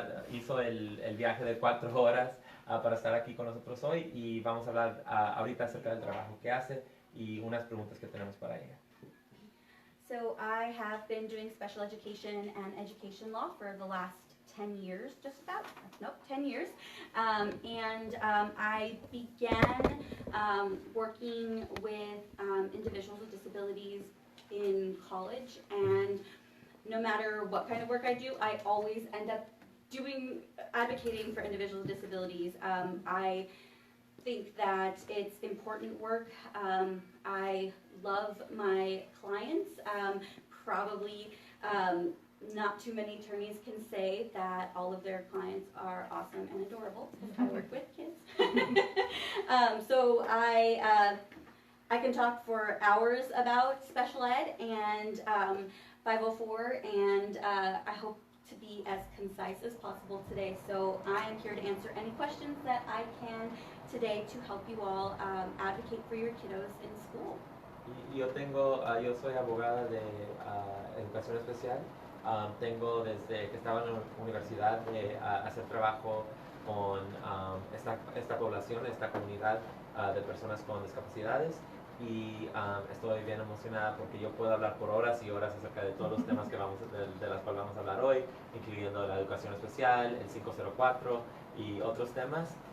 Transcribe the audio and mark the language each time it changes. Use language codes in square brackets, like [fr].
[es] Hizo el viaje de 4 horas para estar aquí con nosotros hoy y vamos a hablar ahorita acerca del trabajo que hace y unas preguntas que tenemos para ella. [en] So I have been doing special education and education law for the last 10 years, just about, nope, 10 years. I began working with individuals with disabilities in college, and no matter what kind of work I do, I always end up advocating for individuals with disabilities. I think that it's important work. I love my clients. Probably not too many attorneys can say that all of their clients are awesome and adorable, because I work with kids. So I can talk for hours about special ed and 504, and I hope to be as concise as possible today. So I am here to answer any questions that I can today to help you all advocate for your kiddos in school. [es] Yo soy abogada de educación especial. Tengo desde que estaba en la universidad de hacer trabajo con esta población, esta comunidad de personas con discapacidades, y estoy bien emocionada porque yo puedo hablar por horas y horas acerca de todos los temas de las cuales vamos a hablar hoy, incluyendo la educación especial, el 504 y otros temas.